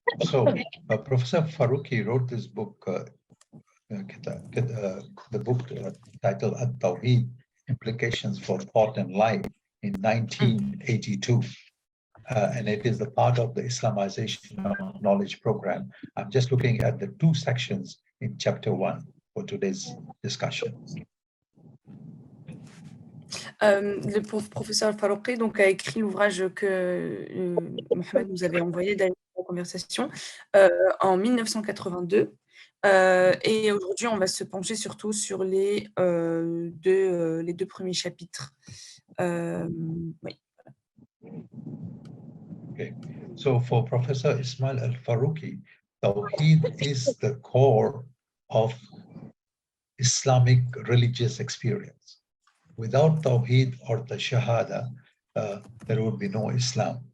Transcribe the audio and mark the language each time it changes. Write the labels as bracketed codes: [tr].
[en] So Professor Faruqi wrote this book, the book titled At-Tawhid, Implications for Thought and Life in 1982. And it is a part of the Islamization of Knowledge program. I'm just looking at the two sections in chapter 1 for today's discussion. [fr] Le professeur Al-Faruqi donc a écrit l'ouvrage que Mohamed nous avait envoyé dans la conversation en 1982. Et aujourd'hui, on va se pencher surtout sur les deux premiers chapitres. Oui. [en] Okay, so for Professor Ismail Al-Faruqi, Tawhid is the core of Islamic religious experience. Without Tawhid or the Shahada, there would be no Islam.